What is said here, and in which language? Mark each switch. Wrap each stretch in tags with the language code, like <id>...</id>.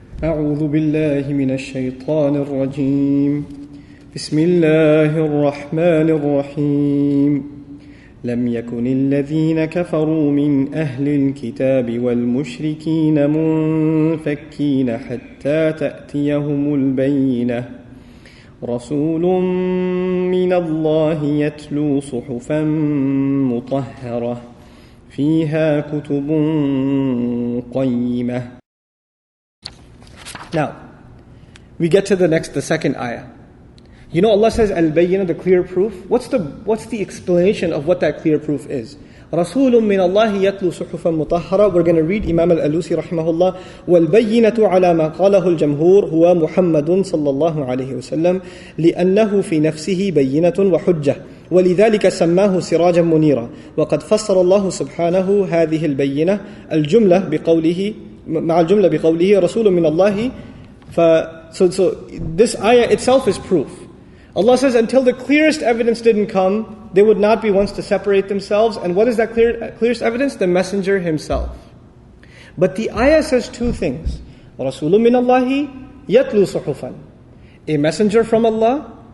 <ar>أعوذ بالله من الشيطان الرجيم بسم الله الرحمن الرحيم لم يكن الذين كفروا من أهل الكتاب والمشركين منفكين حتى تأتيهم البينة رسول من الله يتلو صحفا مطهرة فيها كتب قيمة.</ar> <en>Now, we get to the second ayah. You know, Allah says Al Bayyinah, the clear proof. What's the explanation of what that clear proof is?</en> <ar>رسول من الله يتلو صحفا مطهرة.</ar> <en>We're going to read Imam Al-Alusi</en> <ar>رحمه الله. والبينة على ما قاله الجمهور هو محمد صلى الله عليه وسلم لأنه في نفسه بينة وحجة ولذلك سماه سراجا منيرا وقد فسر الله سبحانه هذه البينة الجملة بقوله مع الجملة بقوله رسول من الله.</ar> <en>So this ayah itself is proof. Allah says until the clearest evidence didn't come, they would not be ones to separate themselves. And what is that clearest evidence? The messenger himself. But the ayah says two things.</en> <ar>رَسُولٌ مِّنَ اللَّهِ يَتْلُو صُحُفًا.</ar> <en>A messenger from Allah.</en>